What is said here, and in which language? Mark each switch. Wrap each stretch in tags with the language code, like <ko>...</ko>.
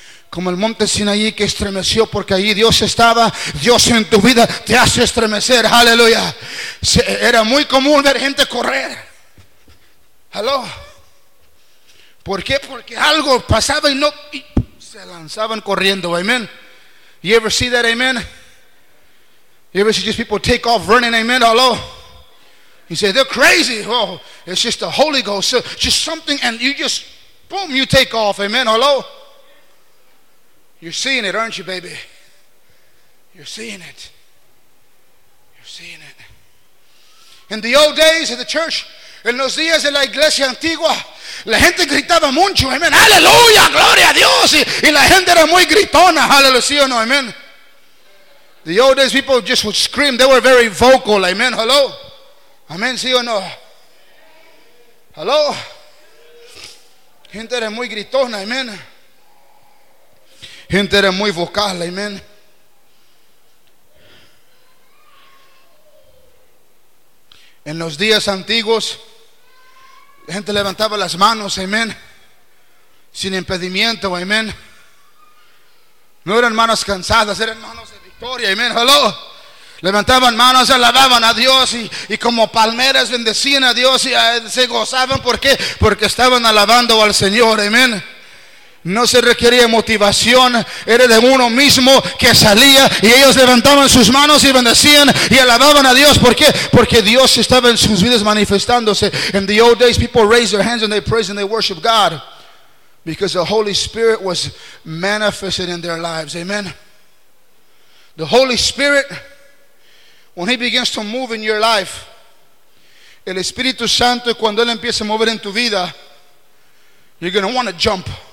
<es>Como el monte Sinaí que estremeció porque allí Dios estaba. Dios en tu vida te hace estremecer. Aleluya. Era muy común ver gente correr.</es> <en>Hello.</en> <es>¿Por qué? Porque algo pasaba y no, y se lanzaban corriendo.</es> <en>Amen. You ever see that? Amen. You ever see just people take off running? Amen. Hello. You say they're crazy. Oh, it's just the Holy Ghost. So just something, and you just boom, you take off. Amen. Hello. You're seeing it, aren't you, baby? You're seeing it. You're seeing it. In the old days of the church.</en> <es>En los días de la iglesia antigua, la gente gritaba mucho, amén, aleluya, gloria a Dios, y la gente era muy gritona, aleluya, ¿sí o no, amén?</es> <en>The old days people just would scream, they were very vocal, amén, hello, amén,</en> <es>¿sí o no? Hello, gente era muy gritona, amén, gente era muy vocal, amén. En los días antiguos, la gente levantaba las manos, amén, sin impedimento, amén. No eran manos cansadas, eran manos de victoria, amén, hello. Levantaban manos, alababan a Dios y como palmeras bendecían a Dios y se gozaban. ¿Por qué? Porque estaban alabando al Señor, amén. No se requería motivación, era de uno mismo que salía y ellos levantaban sus manos y bendecían y alababan a Dios. ¿Por qué? Porque Dios estaba en sus vidas manifestándose.</es> <en>In the old days, people raised their hands and they praised and they worshiped God because the Holy Spirit was manifested in their lives. Amen. The Holy Spirit, when He begins to move in your life,</en> <es>el Espíritu Santo, cuando Él empieza a mover en tu vida,</es> <en>you're going to want to jump.</en>